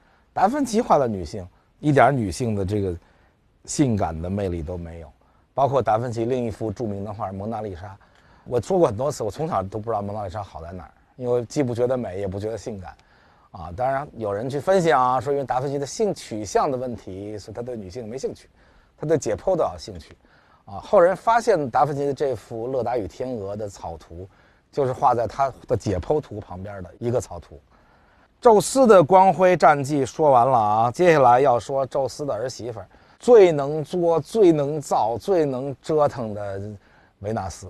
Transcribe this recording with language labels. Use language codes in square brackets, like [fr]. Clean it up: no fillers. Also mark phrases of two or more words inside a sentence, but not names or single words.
[zh] 達芬奇畫的女性一點女性的这個性感的魅力都沒有。包括達芬奇另一幅著名的畫《蒙娜麗莎》。我说过很多次，我从小都不知道蒙娜麗莎好在哪儿，因为既不觉得美，也不觉得性感。当然有人去分析说因为达芬奇的性取向的问题，所以他对女性没兴趣，他对解剖都有興趣。後人發現達芬奇的這幅《勒達與天鵝》的草圖，就是畫在他的解剖圖旁邊的一個草圖。宙斯的光輝戰績說完了接下來要說宙斯的兒媳婦，最能作、最能造、最能折騰的維納斯。